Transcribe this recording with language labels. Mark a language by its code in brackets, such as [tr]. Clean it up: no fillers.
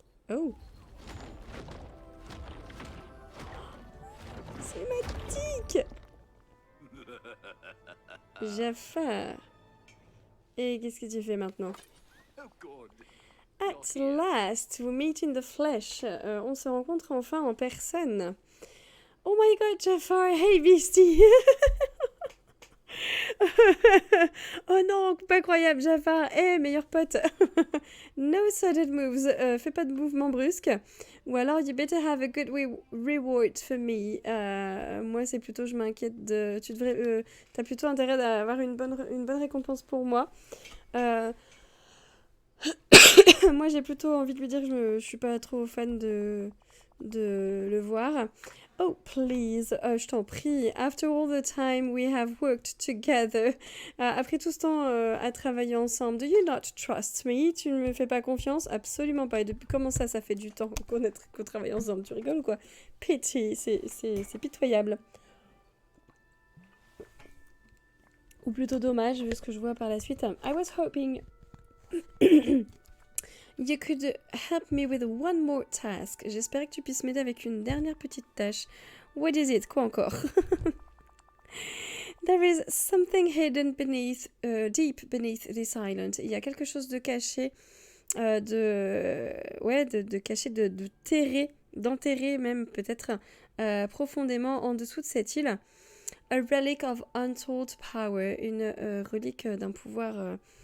[fr] Oh! Cinématique! Jafar. Et qu'est-ce que tu fais maintenant? [en] At last, we meet in the flesh. [fr] On se rencontre enfin en personne. [en] Oh my god, Jafar, hey Beastie! [fr] Oh non, pas croyable, Jafar, hey meilleur pote! [en] No sudden moves, [fr] fais pas de mouvements brusques. Ou alors, [en] you better have a good reward for me. [fr] Moi, c'est plutôt, je m'inquiète de... t'as plutôt intérêt d'avoir une bonne récompense pour moi. Moi, j'ai plutôt envie de lui dire que je suis pas trop fan de le voir. [en] Oh, please, [fr] je t'en prie. [en] After all the time we have worked together. [fr] Après tout ce temps à travailler ensemble, [en] do you not trust me? [fr] Tu ne me fais pas confiance? Absolument pas. Et depuis comment ça fait du temps qu'on travaille ensemble? Tu rigoles ou quoi? [en] Pity, [fr] c'est pitoyable. Ou plutôt dommage, vu ce que je vois par la suite. [en] I was hoping... You could help me with one more task. [fr] J'espérais que tu puisses m'aider avec une dernière petite tâche. [en] What is it? [fr] Quoi encore? [en] There is something hidden deep beneath this island. [fr] Il y a quelque chose de caché, de caché, de terré, d'enterré même peut-être profondément en dessous de cette île. [en] A relic of untold power, [fr] une relique d'un pouvoir...